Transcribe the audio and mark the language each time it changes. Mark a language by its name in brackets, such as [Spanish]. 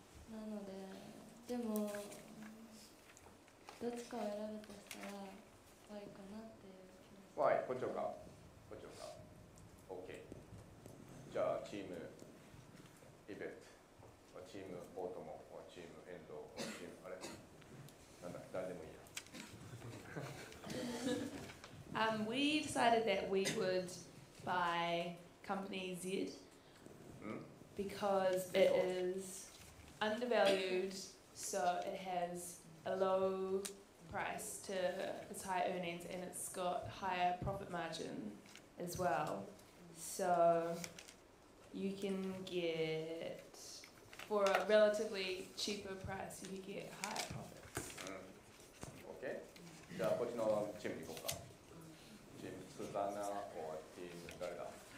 [Japanese] なので、でもどっちかを選ぶとしたら Y かなっていう気がします。 Y、こっちか。OK。じゃあチームイベット、チームオートモ、チームエンド、チームあれなんだっけ、誰でもいいや。 [English] We decided that we would buy company Z because it is undervalued, so it has a low price to its high earnings and it's got higher profit margin as well. So you can get, for a relatively cheaper price, you can get higher profits. OK。 [Japanese] じゃあこっちのチームに行こうか。チームスーザナor チーム誰だ？